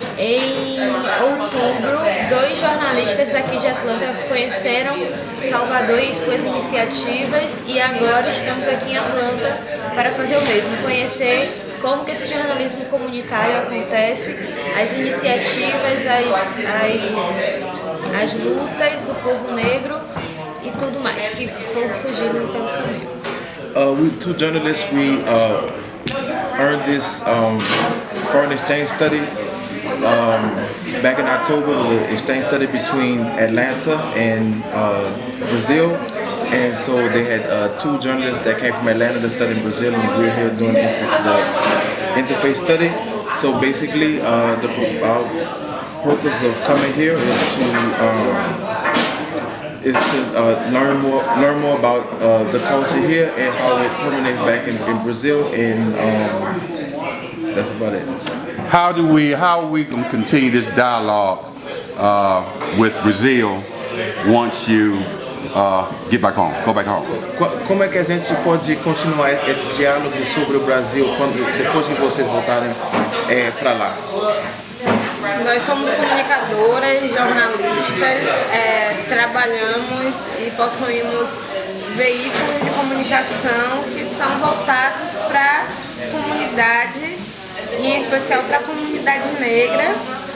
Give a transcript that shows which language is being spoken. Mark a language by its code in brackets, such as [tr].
[pt] Em outubro, 2 jornalistas daqui de Atlanta conheceram Salvador e suas iniciativas e agora estamos aqui em Atlanta para fazer o mesmo, conhecer como que esse jornalismo comunitário acontece, as iniciativas, as lutas do povo negro e tudo mais que for surgindo pelo caminho. [en] We two journalists, we earned this foreign exchange study back in October. It was an exchange study between Atlanta and Brazil. And so they had 2 journalists that came from Atlanta to study in Brazil, and we're here doing the interface study. So basically, our purpose of coming here is to learn more about the culture here and how it permeates back in Brazil, and that's about it. How are we going to continue this dialogue with Brazil once you go back home? [pt] Como é que a gente pode continuar esse diálogo sobre o Brasil depois que vocês voltarem para lá? Nós somos comunicadoras, jornalistas, trabalhamos e possuímos veículos de comunicação que são voltados para a comunidade, em especial para a comunidade negra.